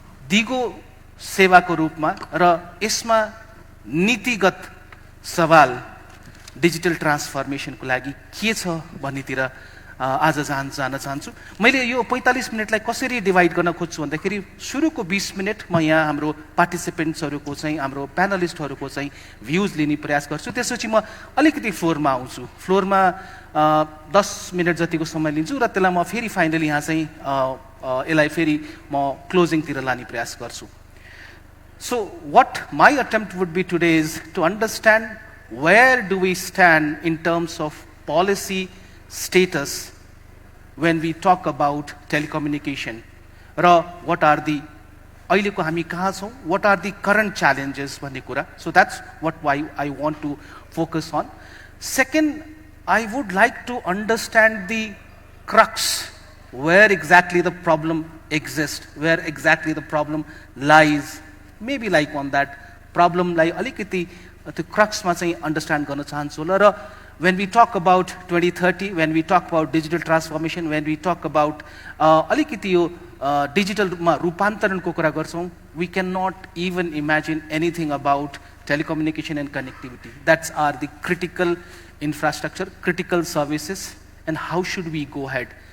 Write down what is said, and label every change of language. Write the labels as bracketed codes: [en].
[ne] दिगो सेवाको रूपमा र यसमा नीतिगत सवाल डिजिटल ट्रान्सफर्मेसनको लागि के छ भन्नेतिर आज जान चाहन्छु मैले यो 45 मिनेटलाई कसरी डिवाइड गर्न खोज्छु भन्दाखेरि सुरुको 20 मिनेट म यहाँ हाम्रो पार्टिसिपेन्ट्सहरुको चाहिँ हाम्रो प्यानलिस्टहरुको चाहिँ भ्यूज लिने प्रयास गर्छु त्यसपछि म अलिकति फ्लोरमा आउँछु फ्लोरमा 10 मिनेट जतिको समय लिन्छु र त्यसलाई म फेरि फाइनली यहाँ चाहिँ यसलाई फेरि म क्लोजिङ तिर लाने प्रयास गर्छु [en] So what my attempt would be today is to understand where do we stand in terms of policy status when we talk about telecommunication? What are the [ne] अहिलेको हामी कहाँ छौँ, [en] what are the current challenges [ne] भन्ने कुरा. [en] So that's what why I want to focus on. Second, I would like to understand the crux, where exactly the problem exists, where exactly the problem lies. Maybe like on that problem [ne] लाई अलिकति त्यो crux मा चाहिँ understand गर्न चाहन्छु ल. [en] र when we talk about 2030, when we talk about digital transformation, when we talk about [ne] अलिकति यो digital मा रूपान्तरणको कुरा गर्छौँ, [en] we cannot even imagine anything about telecommunication and connectivity. That's are the critical infrastructure, critical services, and how should we go ahead?